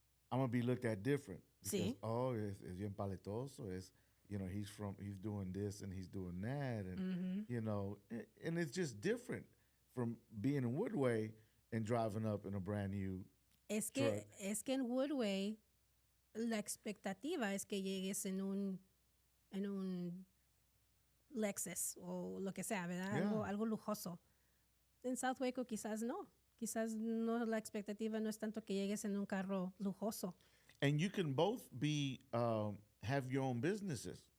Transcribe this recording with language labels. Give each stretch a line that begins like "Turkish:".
English: I'm gonna be looked at different. Because,
Spanish: Sí. oh, es bien paletoso.
English: You know, he's doing this and he's doing that, and you know, and it's just different from being in Woodway and driving up in a brand new.
Spanish: Es
English: truck.
Spanish: que en Woodway la expectativa es que llegues en un Lexus o lo que sea, ¿verdad?
English: Yeah.
Spanish: Algo lujoso. En South Waco quizás no. Quizás no, la expectativa no es tanto que llegues en un carro lujoso.
English: And you can both be have your own businesses.